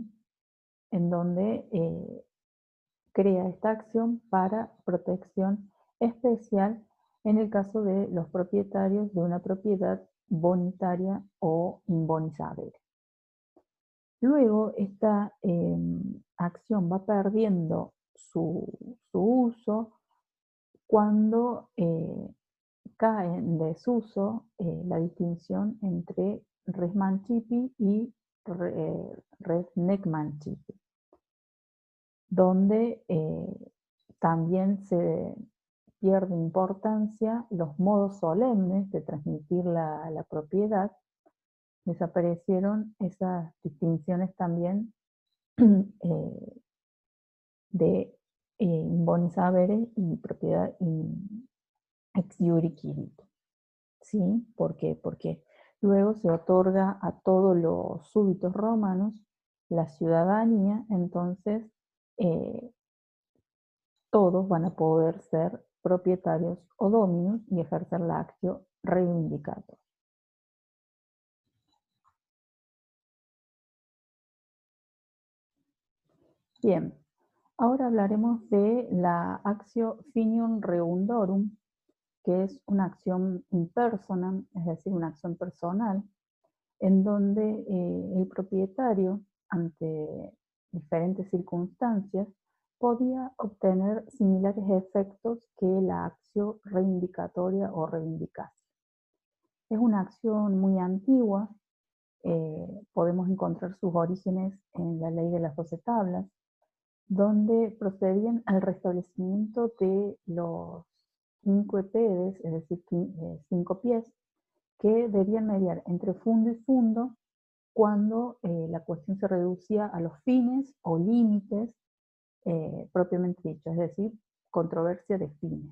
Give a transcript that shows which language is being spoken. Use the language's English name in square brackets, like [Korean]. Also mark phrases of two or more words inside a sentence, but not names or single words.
[Spanish] En donde crea esta acción para protección especial en el caso de los propietarios de una propiedad bonitaria o inbonizable. Luego esta acción va perdiendo su uso cuando cae en desuso la distinción entre [Latin] res mancipi [Spanish] y [Latin] res nec mancipi, [Spanish] donde también se pierde importancia los modos solemnes de transmitir la propiedad. Desaparecieron esas distinciones también [Latin] de bonis haberes [Spanish] y propiedad [Latin] ex iure quirito. [Spanish] ¿Sí? ¿Por qué? Porque luego se otorga a todos los súbditos romanos la ciudadanía. Entonces todos van a poder ser propietarios o dominus y ejercer la [Latin] actio reivindicator. [Spanish] Bien, ahora hablaremos de la [Latin] actio finium reundorum, [Spanish] que es una acción [Latin] in personam, [Spanish] es decir, una acción personal, en donde el propietario, ante diferentes circunstancias, podía obtener similares efectos que la acción reivindicatoria o reivindicación. Es una acción muy antigua. Podemos encontrar sus orígenes en la ley de las 12 tablas, donde procedían al restablecimiento de los quinquepedes, es decir, 5 pies, que debían mediar entre fundo y fundo cuando la cuestión se reducía a los fines o límites propiamente dichos, es decir, controversia de fines.